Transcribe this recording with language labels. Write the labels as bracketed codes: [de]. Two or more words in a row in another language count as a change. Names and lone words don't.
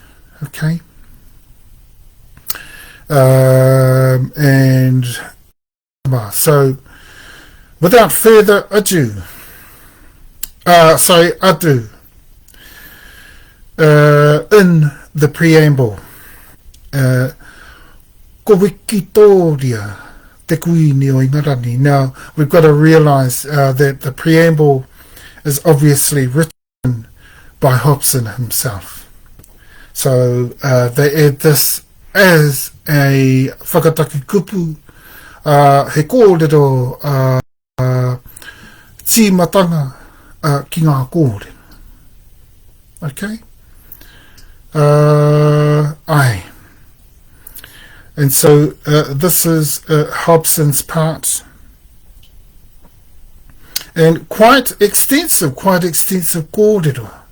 [en] Okay, and so without further ado, in the preamble, [mi] ko wikitoria te kuini o ingarani. [en] Now, we've got to realize that the preamble is obviously written by Hobson himself. So they add this as a [mi] whakataki kupu, he kōrero tīmatanga ki ngā kōrero. [en] Okay? And so this is Hobson's part, and quite extensive kōrero.